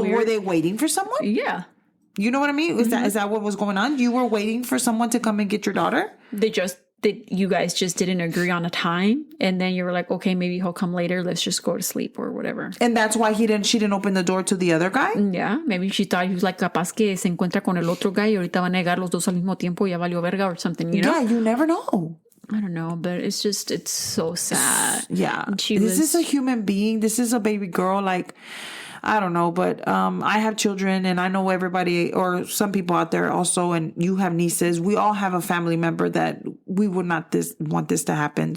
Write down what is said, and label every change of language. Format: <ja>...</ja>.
<en>weird. Were they waiting for someone? Yeah. You know what I mean? Is that what was going on? You were waiting for someone to come and get your daughter? You guys just didn't agree on a time, and then you were like, okay, maybe he'll come later. Let's just go to sleep or whatever. And that's why she didn't open the door to the other guy?</en> <es>Yeah, maybe she thought he was like, capaz que se encuentra con el otro guy y ahorita van a llegar los dos al mismo tiempo y ya valió verga or something, you know?</es> <en>Yeah, you never know. I don't know, but it's so sad. Yeah. This is a human being. This is a baby girl. Like, I don't know, but I have children and I know everybody or some people out there also, and you have nieces. We all have a family member that we would not want this to happen.</en>